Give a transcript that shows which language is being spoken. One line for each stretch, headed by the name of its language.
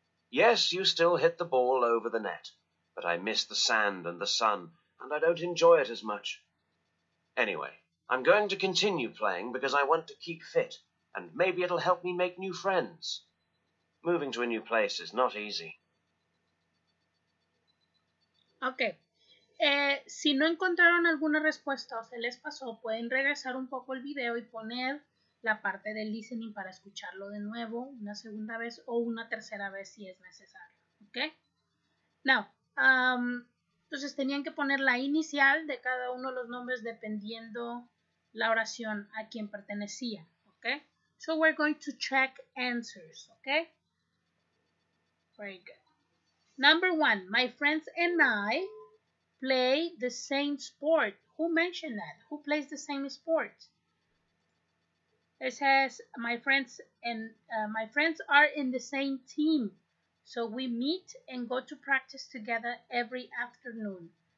English: Yes, you still hit the ball over the net, but I miss the sand and the sun, and I don't enjoy it as much. Anyway, I'm going to continue playing because I want to keep fit, and maybe it'll help me make new friends. Moving to a new place is not easy. Ok.
Spanish: Si no encontraron alguna respuesta o se les pasó, pueden regresar un poco el video y poner la parte del listening para escucharlo de nuevo una segunda vez o una tercera vez si es necesario. ¿Ok? Now, entonces tenían que poner la inicial de cada uno de los nombres dependiendo la oración a quien pertenecía. ¿Ok?
English: So we're going to check answers. ¿Ok? Very good. Number 1, my friends and I play the same sport. Who mentioned that? Who plays the same sport? It says my friends are in the same team, so we meet and go to practice together every afternoon.